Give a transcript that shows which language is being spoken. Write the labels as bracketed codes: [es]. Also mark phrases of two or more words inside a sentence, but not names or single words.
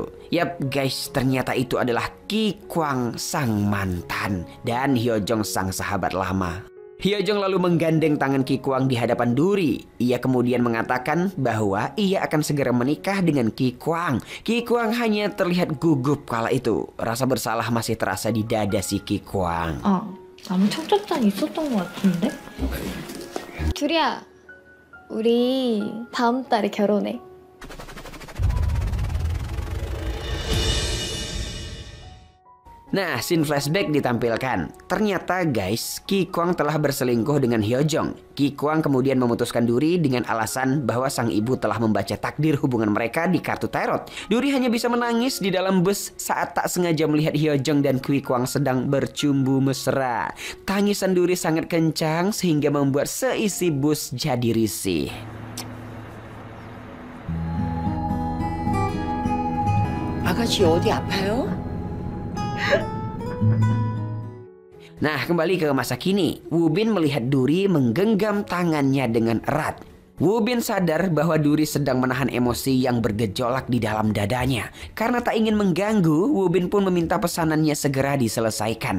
[id] Yap guys, ternyata itu adalah Ki Kwang sang mantan dan Hyojong sang sahabat lama. Hyojong lalu menggandeng tangan Ki Kwang di hadapan Duri. Ia kemudian mengatakan bahwa ia akan segera menikah dengan Ki Kwang. Ki Kwang hanya terlihat gugup kala itu. Rasa bersalah masih terasa di dada si Ki Kwang. [ko] 나무 청첩장 있었던 것 같은데? 둘이야, 우리 다음 달에 결혼해. [id] Nah, scene flashback ditampilkan. Ternyata guys, Ki Kwang telah berselingkuh dengan Hyojong. Ki Kwang kemudian memutuskan Duri dengan alasan bahwa sang ibu telah membaca takdir hubungan mereka di kartu tarot. Duri hanya bisa menangis di dalam bus saat tak sengaja melihat Hyojong dan Ki Kwang sedang bercumbu mesra. Tangisan Duri sangat kencang sehingga membuat seisi bus jadi risih. [ko] 아가씨 어디 아파요? [id] Nah, kembali ke masa kini. Woo Bin melihat Duri menggenggam tangannya dengan erat. Woo Bin sadar bahwa Duri sedang menahan emosi yang bergejolak di dalam dadanya. Karena tak ingin mengganggu, Woo Bin pun meminta pesanannya segera diselesaikan.